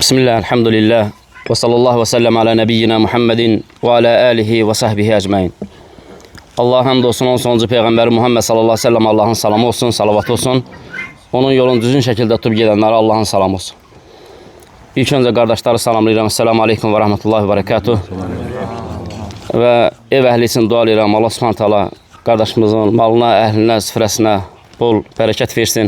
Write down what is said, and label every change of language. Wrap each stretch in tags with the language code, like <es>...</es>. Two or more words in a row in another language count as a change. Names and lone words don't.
<ar>بسم الله، الحمد لله، وصلى الله وسلم على نبينا محمد وعلى آله وصحبه أجمعين.</ar> <az>Allah hamd olsun, onun sonuncu Peyğəmbəri Muhammed</az> <ar>صلى الله عليه وسلم</ar> <az>Allah'ın salamı olsun, salavatı olsun. Onun yolunu düzgün şekilde tutub gedənlərə Allah'ın salamı olsun. İlk öncə qardaşları salamlayıram.</az> <ar>السلام عليكم ورحمة الله وبركاته.</ar> <az>Və ev əhli üçün dua edirəm. Allah</az> <ar>سبحانه تعالى</ar> <az>qardaşımızın malına, əhlinə, süfrəsinə bol bərəkət versin.</az>